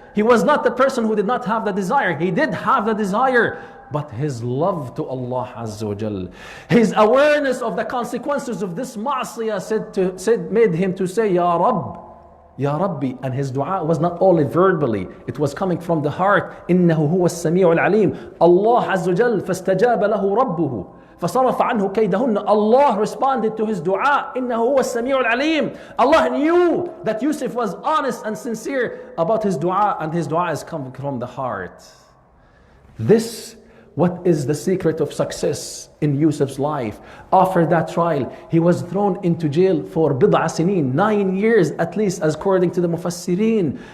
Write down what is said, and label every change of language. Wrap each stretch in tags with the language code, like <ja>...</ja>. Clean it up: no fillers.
<en>He was not the person who did not have the desire. He did have the desire, but his love to Allah Azza wa Jal, his awareness of the consequences of this ma'asiyah made him to say, "Ya Rabb, Ya Rabbi," and his dua was not only verbally, it was coming from the heart.</en> <ar>إِنَّهُ هُوَ السَّمِيعُ الْعَلِيمُ. Allah Azza wa Jal فَاسْتَجَابَ لَهُ رَبُّهُ فَصَرَفَ عَنْهُ كَيْدَهُنَّ.</ar> <en>Allah responded to his dua.</en> <ar>إِنَّهُ هُوَ السَّمِيعُ الْعَلِيمُ.</ar> <en>Allah knew that Yusuf was honest and sincere about his dua, and his dua is coming from the heart. This What is the secret of success in Yusuf's life? After that trial, he was thrown into jail for</en> <ar>بضع سنين,</ar> <en>9 years at least, as according to the Mufassirin.</en>